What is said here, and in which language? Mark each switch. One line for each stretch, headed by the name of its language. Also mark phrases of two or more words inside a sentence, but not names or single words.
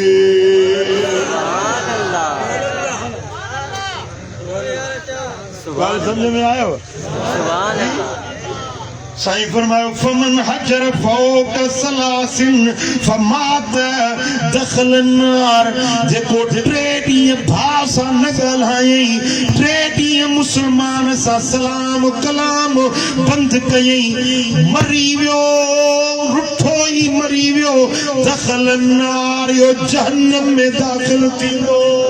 Arabic: سبحان الله
Sindhi: ॻाल्हि सम्झ में आयो
Arabic: سبحان الله
Sindhi: साईं फरमायो
Arabic: فمن هجر فوق ثلاث فمات دخل النار
Sindhi: जेको 3 ॾींहं भाउ सां न ॻाल्हायई 3 ॾींहं मुस्लमान सां सलाम कलाम बंदि कयई मरी वियो रुठो ई मरी वियो
Arabic: دخل النار
Sindhi: यो जहन्नम में दाख़िल थींदो